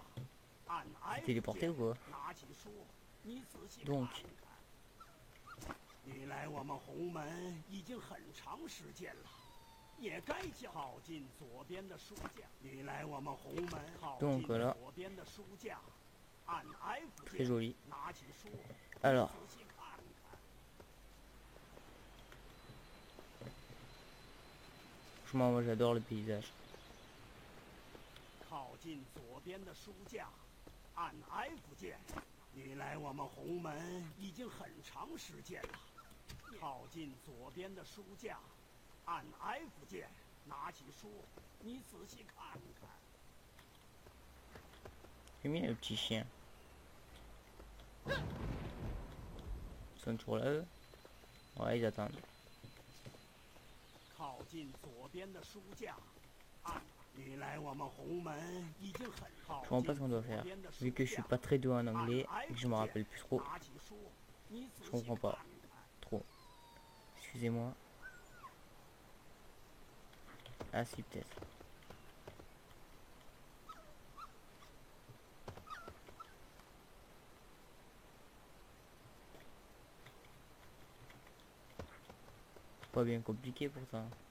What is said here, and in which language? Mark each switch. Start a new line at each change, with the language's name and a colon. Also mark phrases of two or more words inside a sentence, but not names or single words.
French: Ah. Téléporté ou quoi? Donc.
Chinese: 你来我们红门已经很长时间了，也该靠近左边的书架。你来我们红门靠近左边的书架，按 F 键，拿起书，仔细看看。
French: Franchement, moi j'adore le paysage.
Chinese: 靠近左边的书架，按 F 键。你来我们红门已经很长时间了。靠近左边的书架，按 F 键，拿起书，你仔细看看。
French: J'aime bien le petit chien. Ils sont toujours là eux? Ouais, ils attendent.
Chinese: 靠近左边的书架，按。你来我们红门已经很靠
French: Je comprends pas ce qu'on doit faire. Vu que je suis pas très doué en anglais et que je me rappelle plus trop. Je comprends pas. Trop. Excusez-moi. Ah si, peut-être. Pas bien compliqué pourtant.